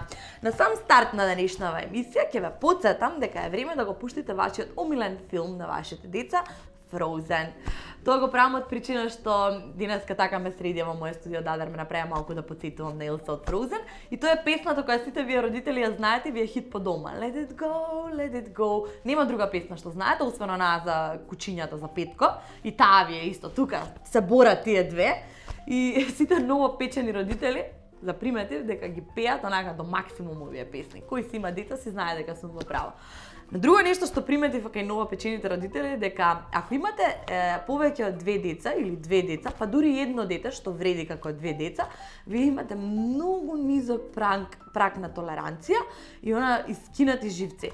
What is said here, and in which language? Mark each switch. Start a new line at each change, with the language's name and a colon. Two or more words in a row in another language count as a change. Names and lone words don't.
Macedonian: На сам старт на денешнава емисија ќе ве потсетам дека е време да го пуштите вашиот омилен филм на вашите деца, Frozen. Тоа го правам од причина што денеска така ме среди во моје студио Дадар ме направи малку да потсетувам на Елса од Frozen и тоа е песната која сите вие родители ја знаете, ви е хит по дома.
English: Let it go, let it go.
Macedonian: Нема друга песна што знаете, освен онаа за кучињата за Петко и таа ви е исто тука. Се борат тие две и сите новопечени родители заприметив дека ги пеат онака до максимум овие песни. Кој си има деца си знае дека сум во право. На друго нешто што приметив кај новопечените родители дека ако имате повеќе од две деца или две деца, па дури едно дете што вреди како две деца, вие имате многу низок праг на толеранција и она искинати живци.